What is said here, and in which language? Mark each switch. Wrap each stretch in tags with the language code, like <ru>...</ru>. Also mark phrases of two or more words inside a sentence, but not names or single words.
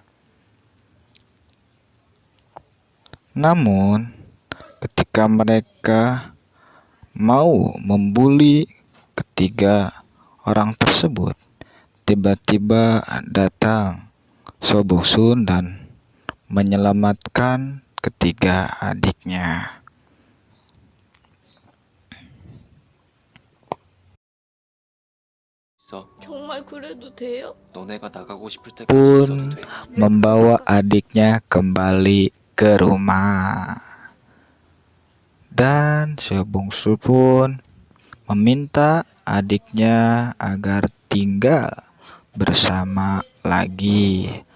<id>Namun, ketika mereka mau membuli ketiga orang tersebut, tiba-tiba datang So Bong Sun dan menyelamatkan ketiga adiknya.</id> <ko>정말 그래도 돼요? 너네가 나가고 싶을 때까지</ko> <id>Pun</id> <ko>있어도 돼.</ko> <id>membawa adiknya kembali ke rumah. Dan So Bong Sun pun meminta adiknya agar tinggal bersama lagi.</id>